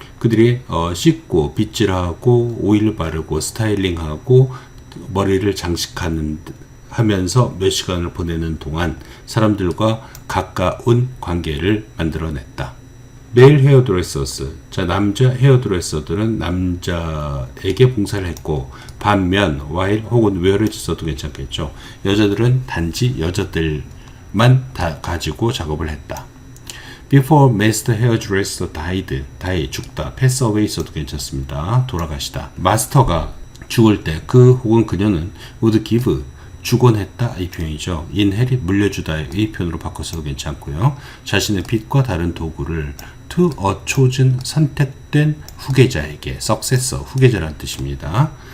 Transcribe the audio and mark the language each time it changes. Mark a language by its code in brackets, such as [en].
[ko] 그들이 씻고 빗질하고 오일 바르고 스타일링하고 머리를 장식하는 하면서 몇 시간을 보내는 동안 사람들과 가까운 관계를 만들어냈다. 메일 헤어드레서스, 자, 남자 헤어드레서들은 남자에게 봉사를 했고, 반면 while 혹은 whereas 써도 괜찮겠죠. 여자들은 단지 여자들만 다 가지고 작업을 했다. [en] Before master hairdresser died, die, 죽다, pass away [ko] 써도 괜찮습니다. 돌아가시다. 마스터가 죽을 때 그 혹은 그녀는 [en] would give, [ko] 주곤 했다, 이 표현이죠. inherit, 물려주다, 이 표현으로 바꿔서도 괜찮고요. 자신의 빚과 다른 도구를 [en] to a chosen, [ko] 선택된 후계자에게, successor, 후계자란 뜻입니다.